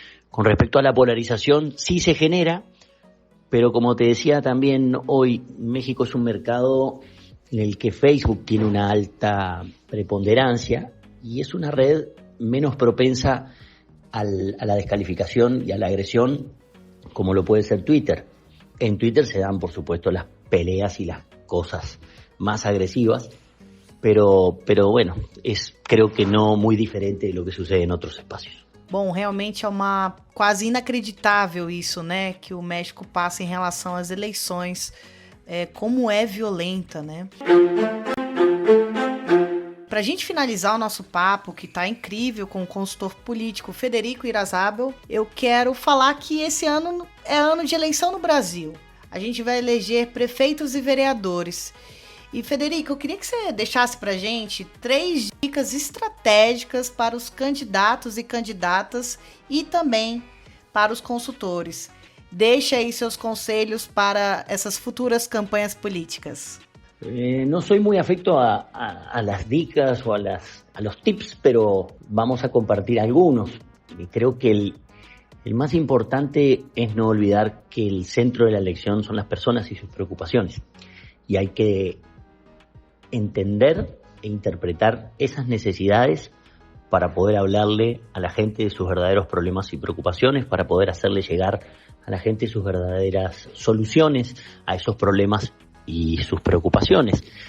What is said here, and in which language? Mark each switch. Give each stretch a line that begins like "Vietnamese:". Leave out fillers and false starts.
Spanish: Con respecto a la polarización, sí se genera, pero como te decía también hoy, México es un mercado en el que Facebook tiene una alta preponderancia y es una red menos propensa a la descalificación y a la agresión como lo puede ser Twitter. En Twitter se dan, por supuesto, las peleas y las cosas más agresivas, pero bueno, creo que no muy diferente de lo que sucede en otros espacios.
Portuguese: Bom, realmente é quase inacreditável isso, né, que o México passa em relação às eleições, como é violenta, né? Pra gente finalizar o nosso papo, que tá incrível, com o consultor político Federico Irarrázaval, eu quero falar que esse ano é ano de eleição no Brasil. A gente vai eleger prefeitos e vereadores. E, Federico, eu queria que você deixasse pra gente 3 dicas estratégicas para os candidatos e candidatas e também para os consultores. Deixa aí seus conselhos para essas futuras campanhas políticas.
Spanish: No soy muy afecto a las dicas o a los tips, pero vamos a compartir algunos. Creo que el más importante es no olvidar que el centro de la elección son las personas y sus preocupaciones. Y hay que entender e interpretar esas necesidades para poder hablarle a la gente de sus verdaderos problemas y preocupaciones, para poder hacerle llegar a la gente sus verdaderas soluciones a esos problemas y sus preocupaciones.